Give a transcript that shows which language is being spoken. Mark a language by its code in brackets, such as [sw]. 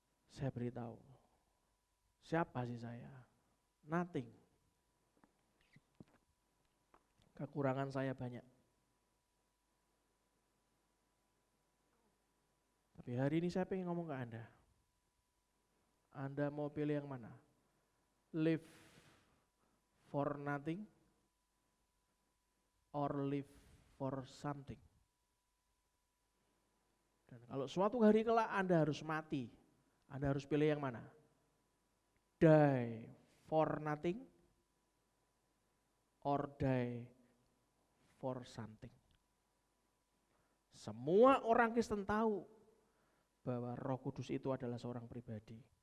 [id] Saya beritahu, siapa sih saya? Nothing. Kekurangan saya banyak. Tapi hari ini saya pengen ngomong ke Anda. Anda mau pilih yang mana? [en] Live for nothing or live for something? [id] Dan kalau suatu hari kelak Anda harus mati, Anda harus pilih yang mana? [en] Die for nothing or die for something. [id] Semua orang Kristen tahu bahwa Roh Kudus itu adalah seorang pribadi.